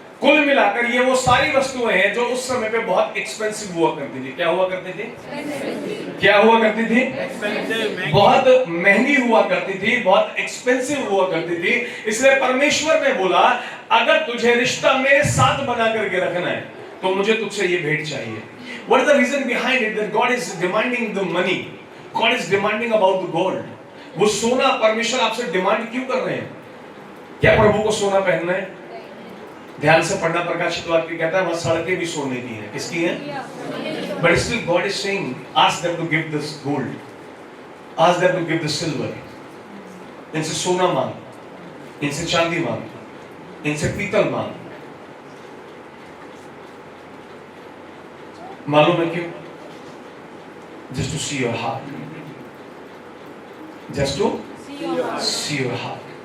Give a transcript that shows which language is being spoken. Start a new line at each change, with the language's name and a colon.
Hindi: कुल मिलाकर ये वो सारी वस्तुएं हैं जो उस समय पे बहुत एक्सपेंसिव हुआ करती थी। क्या हुआ करती थी? क्या हुआ करती थी? बहुत महंगी हुआ करती थी, बहुत एक्सपेंसिव हुआ करती थी। इसलिए परमेश्वर ने बोला, अगर तुझे रिश्ता मेरे साथ बना करके रखना है तो मुझे तुझसे ये भेंट चाहिए।
English: What is the reason behind it? That God is demanding the money. God is demanding about the gold.
Hindi: वो सोना परमेश्वर आपसे डिमांड क्यों कर रहे हैं? क्या प्रभु को सोना पहनना है? ध्यान से पढ़ना, प्रकाशित वाक्य कहता है वहां सड़कें भी सोने की हैं। किसकी हैं?
English: But still God is saying, ask them to give this gold. Ask them to give the silver.
Hindi: इनसे सोना मांग, इनसे चांदी मांग, इनसे पीतल मांग। मालूम है क्यों?
English: Just to see your heart. Just to see your heart.